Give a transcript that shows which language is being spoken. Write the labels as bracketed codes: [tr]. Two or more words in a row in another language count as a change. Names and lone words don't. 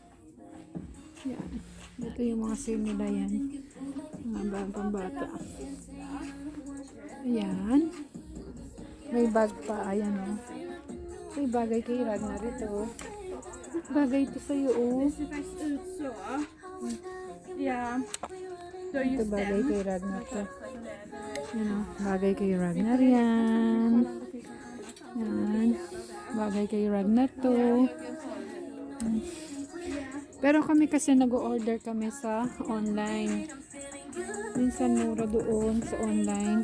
[tl] Yan. Ito yung mga sale nila yan. Mga bagong bata. Ayan. May bag pa. Ayan o. May bagay kay Ragnar ito. Bagay ito sa'yo o. [sv] Det ser faktiskt ut så. Ja. Du har [tl] Ito [sv] just [tl] bagay [sv] den. [tl] kay Ragnar to. Yan o. Bagay kay Ragnar yan. Yan. Bagay kay Ragnar to. Pero kami kasi nag-order kami sa online. Minsan mura doon sa online.